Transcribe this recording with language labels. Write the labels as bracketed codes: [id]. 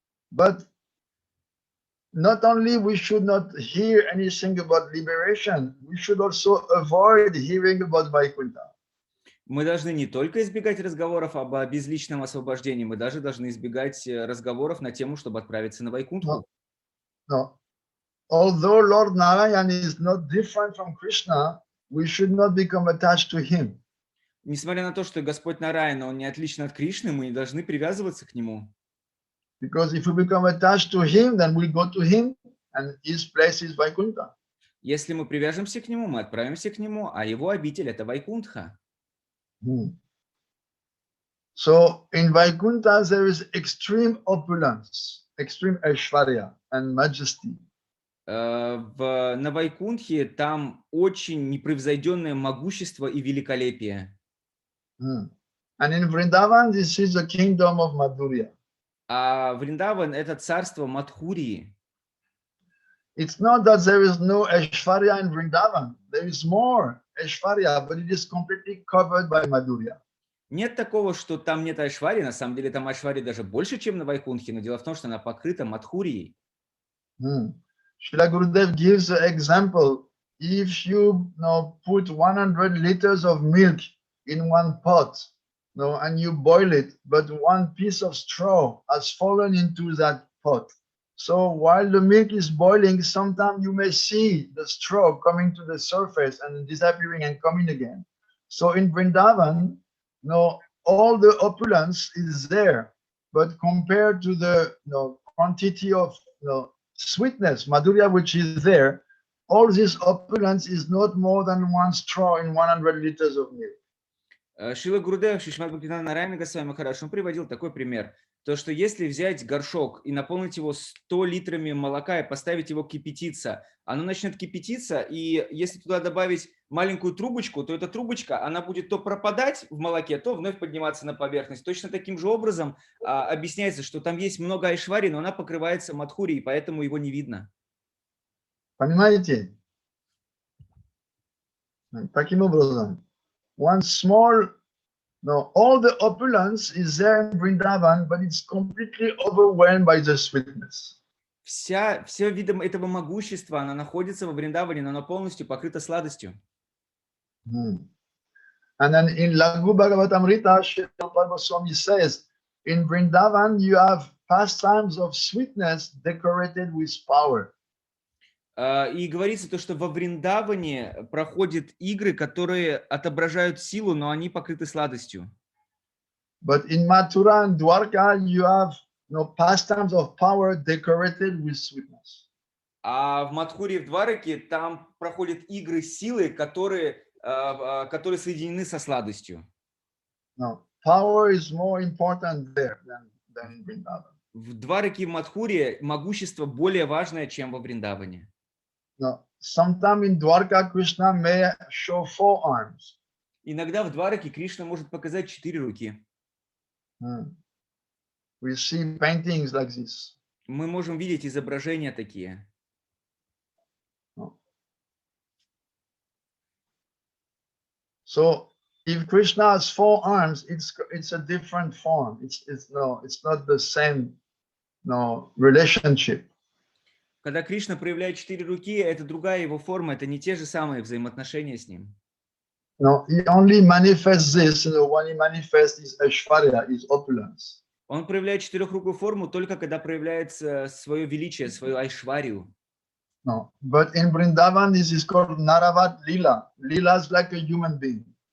[en] But not only we should not hear anything about liberation, we should also avoid hearing about Vaikuntha. [ru] Мы должны не только избегать разговоров об безличном освобождении, мы даже должны избегать разговоров на тему, чтобы отправиться на Вайкунтху. [en] No. Although Lord Narayan is not different from Krishna, we should not become attached to him. [ru] Несмотря на то, что Господь Нараяна, он не отличен от Кришны, мы не должны привязываться к нему. [en] Because if we become attached to him, then we go to him, and his place is Vaikuntha. [ru] Если мы привяжемся к нему, мы отправимся к нему, а его обитель – это Вайкунтха. [en] So in Vaikuntha there is extreme opulence, extreme Aishwarya and majesty. [ru] На Вайкунтхе там очень непревзойденное могущество и великолепие. [en] And in Vrindavan, this is the kingdom of Madhurya. [ru] А Вриндаван – это царство Мадхурии. [en] It's not that there is no Aishwarya in Vrindavan. There is more Aishwarya, but it is completely covered by Madhurya. [ru] Нет такого, что там нет Айшвари. На самом деле там Айшвари даже больше, чем на Вайкунтхе, но дело в том, что она покрыта Мадхурией. [en] Srila Gurudev gives an example. If you put 100 liters of milk in one pot, and you boil it, but one piece of straw has fallen into that pot. So while the milk is boiling, sometimes you may see the straw coming to the surface and disappearing and coming again. So in Vrindavan, all the opulence is there, but compared to the quantity of sweetness, Madhurya, which is there, all this opulence is not more than one straw in 100 liters of milk. [ru] Шрила Гурудев, Шримад Бхактивиданта Нараяна Госвами Махарадж, он приводил такой пример. То, что если взять горшок и наполнить его 100 литрами молока и поставить его кипятиться, оно начнет кипятиться, и если туда добавить маленькую трубочку, то эта трубочка, она будет то пропадать в молоке, то вновь подниматься на поверхность. Точно таким же образом объясняется, что там есть много айшвари, но она покрывается мадхурией, поэтому его не видно. Понимаете? Таким образом. [en] One small, all the opulence is there in Vrindavan, but it's completely overwhelmed by the sweetness. [ru] Все видом этого могущества, она находится во Вриндаване, но она полностью покрыта сладостью. [en] And then in Laghu Bhagavatamrita, Srila Swami says, in Vrindavan you have pastimes of sweetness decorated with power. [ru] И говорится то, что во Вриндаване проходят игры, которые отображают силу, но они покрыты сладостью. [en] But in Mathura and Dwarka, you have pastimes of power decorated with sweetness. [ru] А в Мадхуре и в Двараке там проходят игры силы, которые соединены со сладостью. [en] No, power is more important there than in Vrindavan. [ru] В Двараке и в Мадхуре могущество более важное, чем во Вриндаване. [en] No, sometimes in Dwarka, Krishna may show 4 arms. [ru] Иногда в Двараке Кришна может показать 4 руки. [en] We see paintings like this. [ru] Мы можем видеть изображения такие. [en] So if Krishna has 4 arms, it's a different form. It's not the same relationship. [ru] Когда Кришна проявляет 4 руки, это другая его форма, это не те же самые взаимоотношения с ним. [en] No, he only manifests this, when he manifests his Aishwarya, his opulence. [ru] Он проявляет четырехрукую форму только когда проявляется свое величие, свою айшварию. [en] No, but in Vrindavan, this is called Naravat Lila. Lila is like a human being.